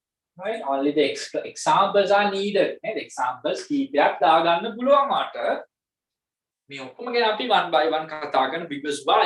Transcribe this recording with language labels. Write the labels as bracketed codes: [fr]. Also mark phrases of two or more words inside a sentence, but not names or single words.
[en] right? Only the examples are needed. The examples keep that [si] දාගන්න පුළුවන් මට. මේ ඔක්කොම ගැන අපි [en] one by one [si] කතා කරන [en] because why?